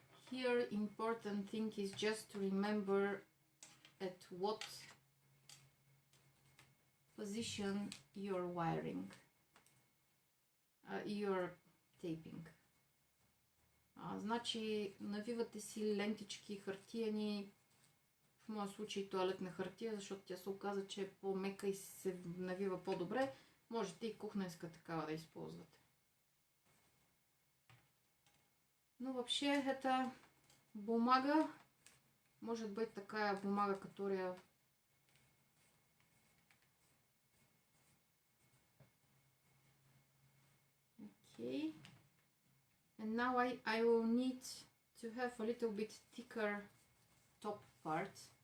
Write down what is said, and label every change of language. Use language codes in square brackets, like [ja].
[en] Here important thing is just to remember at what position you're wiring, you're taping. [bg] Значи навивате си лентички хартияни, в моя случай тоалетна хартия, защото тя се оказа, че е по-мека и се навива по-добре. Можете и кухненска такава да използвате. Но въобще [ru] это бумага, может быть такая бумага, которая okay. [en] And now I will need to have a little bit thicker top part.